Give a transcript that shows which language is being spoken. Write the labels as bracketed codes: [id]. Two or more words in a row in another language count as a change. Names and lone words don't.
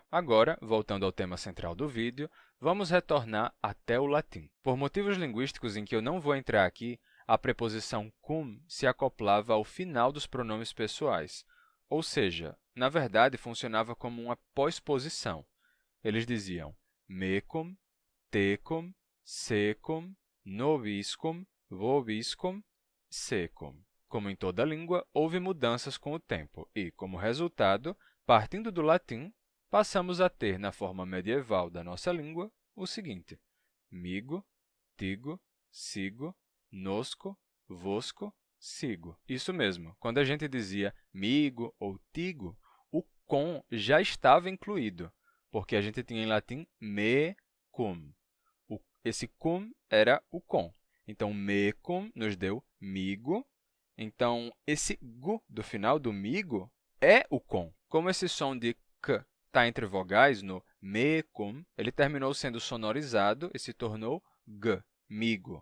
[pt] Agora, voltando ao tema central do vídeo, vamos retornar até o latim. Por motivos linguísticos em que eu não vou entrar aqui, a preposição cum se acoplava ao final dos pronomes pessoais, ou seja, na verdade funcionava como uma pós-posição. Eles diziam [la] mecum, tecum, secum, nobiscum, vobiscum, secum. [pt] Como em toda língua, houve mudanças com o tempo e, como resultado, partindo do latim, passamos a ter na forma medieval da nossa língua o seguinte: migo, tigo, sigo, nosco, vosco, sigo. Isso mesmo, quando a gente dizia migo ou tigo, o com já estava incluído, porque a gente tinha em latim [la] me cum. [pt] Esse cum era o com. Então, mecum nos deu migo. Então, esse gu do final do migo é o com. Como esse som de k está entre vogais no mecum, ele terminou sendo sonorizado e se tornou g, migo.